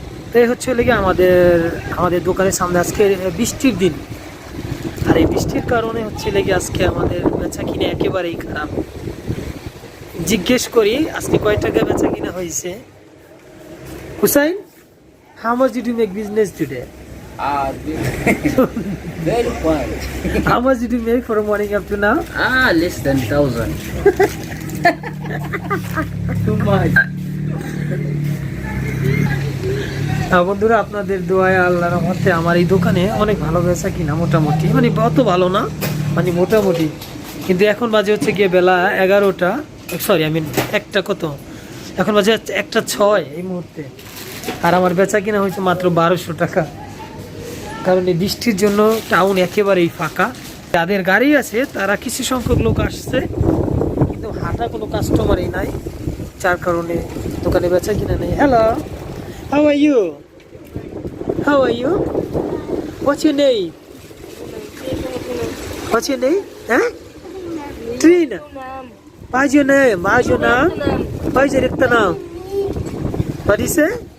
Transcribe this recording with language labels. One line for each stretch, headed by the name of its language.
Bangla: তো এই হচ্ছে লেগে আমাদের দোকানের সামনে আজকে বৃষ্টির দিন, আর এই বৃষ্টির কারণে হচ্ছে লেগে আজকে আমাদের বেচা কিনে একেবারেই খারাপ। জিজ্ঞেস করি আজকে কয় টাকা বেচা কিনা হয়েছে।
English: Hussain, how much did you make business today? Very quiet. How much did you make from morning up to now? Less than 1,000. Too much.
Bangla: বন্ধুরা, আপনাদের দোয়ায় আল্লাহর রহমতে আমার এই দোকানে অনেক ভালো বেচা কিনা, মোটামুটি, মানে অত ভালো না, মানে মোটামুটি। কিন্তু এখন বাজে হচ্ছে গিয়ে বেলা 11টা, সরি আমি একটা কত, এখন বাজে 1:06 এই মুহূর্তে, আর আমার বেচা কিনা হয়েছে মাত্র 1200 টাকা। কারণ এই বৃষ্টির জন্য টাউন একেবারেই ফাঁকা। যাদের গাড়ি আছে তারা কিছু সংখ্যক লোক আসছে, কিন্তু হাঁটা কোনো কাস্টমারই নাই, যার কারণে দোকানে বেচা কিনা নেই।
English: Hello, how are you? How are you? What's your name? What's your name? Huh? Trina. What's your name? What's your name? What's your name? What do you say?